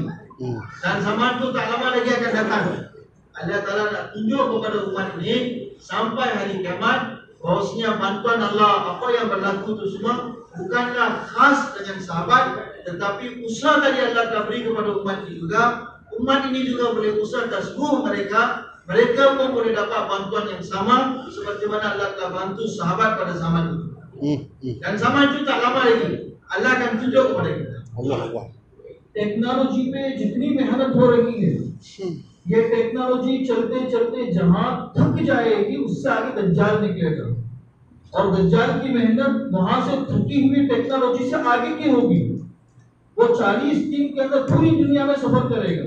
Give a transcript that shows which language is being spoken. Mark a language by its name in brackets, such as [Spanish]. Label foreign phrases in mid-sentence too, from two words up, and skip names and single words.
[Malay] Dan zaman itu tak lama lagi akan datang. Allah Ta'ala nak tunjuk kepada umat ini sampai hari kiamat bahawasanya bantuan Allah, apa yang berlaku itu semua bukanlah khas dengan sahabat, tetapi usaha tadi Allah telah beri kepada umat ini juga. Umat ini juga boleh usaha atas ruh mereka, mereka pun boleh dapat bantuan yang sama seperti mana Allah telah bantu sahabat pada zaman itu. Dan zaman itu tak lama lagi Allah akan tunjuk kepada kita. Allah. [Urdu] ٹیکنالوجی پہ جتنی محنت ہو رہی ہے، یہ ٹیکنالوجی چلتے چلتے جہاں تھک جائے گی اس سے آگے دجال نکلے گا، اور دجال کی محنت وہاں سے تھکی ہوئی ٹیکنالوجی سے آگے کی ہوگی. وہ 40 دن کے اندر پوری دنیا میں سفر کرے گا.